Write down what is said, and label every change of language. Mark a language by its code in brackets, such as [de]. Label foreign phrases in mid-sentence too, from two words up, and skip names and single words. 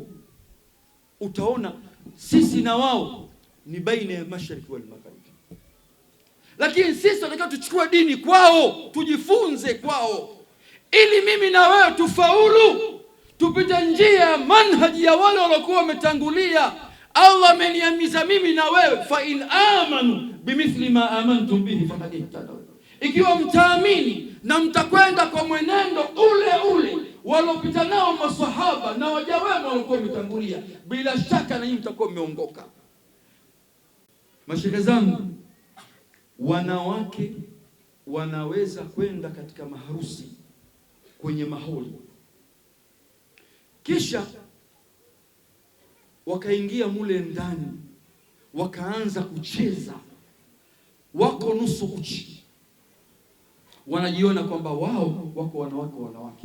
[sw] Utaona sisi na wao ni baina ya mashariki wal magharibi, lakini sisi tunataka tuchukue dini kwao, tujifunze kwao, ili mimi na wewe tufaulu, tupite njia manhaji ya wale waliokuwa wametangulia. Allah ameniamiza mimi na wewe, [ar] فإن آمنوا بمثل ما آمنتم به فقد اهتدوا, [sw] ikiwa mtaamini na mtakwenda kwa mwenendo ule ule walopita nao maswahaba na waja wema walikuwa wametangulia, bila shaka na nyinyi mtakuwa mmeongoka. Mashehe zangu, wanawake wanaweza kwenda katika maharusi, kwenye maholi, kisha wakaingia mule ndani, wakaanza kucheza, wako nusu uchi, wanajiona kwamba wao wako wanawake.